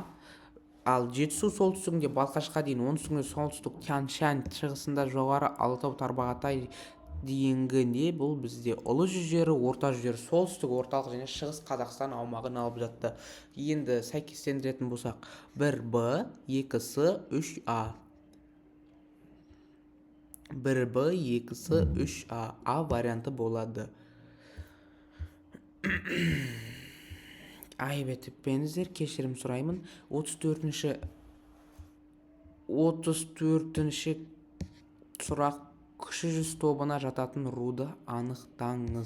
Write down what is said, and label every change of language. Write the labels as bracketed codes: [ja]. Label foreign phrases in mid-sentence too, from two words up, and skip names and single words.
[kk] Ал Жетісу солтүстігінде Балқашқа дейін, оңтүстігінде солтүстік Тянь-Шань, шығысында жоғары Алатау, Тарбағатай дейінгі не бұл бізде ұлы жүздері, орта жүздері солтүстік, орталық және шығыс Қазақстан аумағын алып жатты. Енді сәйкестендіретін болсақ, 1Б, 2С, 3А. 1Б, 2С, 3А. А варианты болады. Айбет етпеңіздер, кешірім сұраймын. 34-ші сұрақ. Кіші жүз тобына жататын руды анықтаңыз.